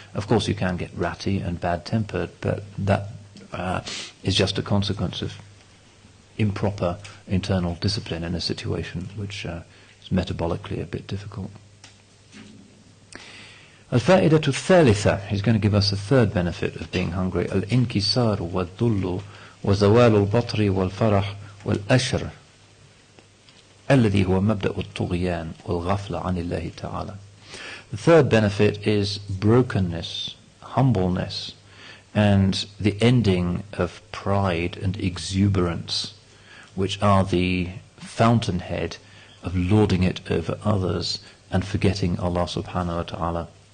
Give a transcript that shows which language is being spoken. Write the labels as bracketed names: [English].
[English] Of course you can get ratty and bad-tempered, but that is just a consequence of improper internal discipline in a situation which is metabolically a bit difficult. [Arabic] الفائدة الثالثة, [English] he's going to give us a third benefit of being hungry. [Arabic] الانكسار والذل وزوال البطر والفرح والأشر الذي هو مبدأ الطغيان والغفلة عن الله تعالى. [English] The third benefit is brokenness, humbleness, and the ending of pride and exuberance, which are the fountainhead of lording it over others and forgetting Allah subhanahu wa ta'ala.